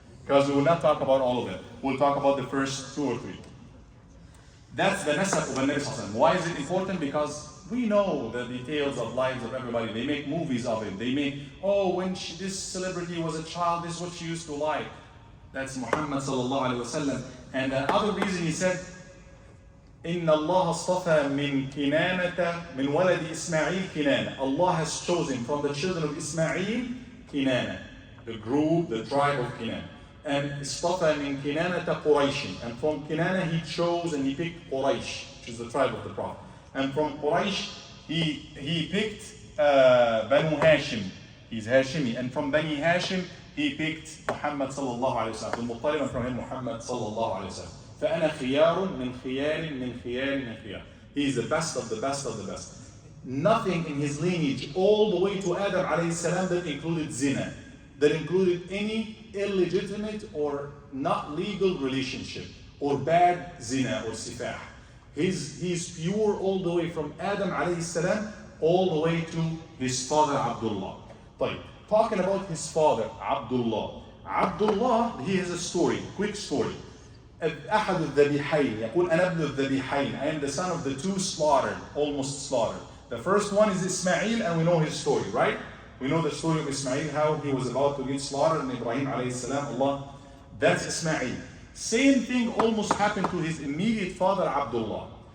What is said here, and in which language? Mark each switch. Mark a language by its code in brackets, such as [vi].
[en] Because we will not talk about all of it. We'll talk about the first 2 or 3. That's the nasab of Nabi Sallallahu Alaihi Wasallam. Why is it important? Because we know the details of lives of everybody. They make movies of it. They make, when this celebrity was a child, this is what she used to like. That's Muhammad Sallallahu Alaihi Wasallam. And the other reason he said, [ar] إن الله اصطفى من كنانة من ولد إسماعيل كنانة. [en] Allah has chosen from the children of Ismail Kinana, the group, the tribe of Kinana. [ar] And اصطفى من كنانة قريش. [en] And from Kinana he chose and he picked Quraysh, which is the tribe of the Prophet. And from Quraysh he picked Banu Hashim. He's Hashimi. And from Bani Hashim he picked Muhammad sallallahu alayhi wa sallam. Al-Muttalib, and from him Muhammad sallallahu alayhi wa sallam. [ar] فأنا خيار من خيار من خيار من خيار. [en] He is the best of the best of the best. Nothing in his lineage, all the way to Adam alayhi salam, that included zina, that included any illegitimate or not legal relationship, or bad zina or sifah. He's pure all the way from Adam alayhi salam all the way to his father Abdullah. طيب, talking about his father Abdullah. Abdullah, he has a story, quick story. [ar] أحد الذبيحين يقول أنا ابن الذبيحين. [en] I am the son of the two slaughtered, almost slaughtered. The first one is Ismail, and we know his story, right? We know the story of Ismail, how he was about to get slaughtered, and Ibrahim alayhi salam, Allah, that's Ismail. Same thing almost happened to his immediate father Abdullah.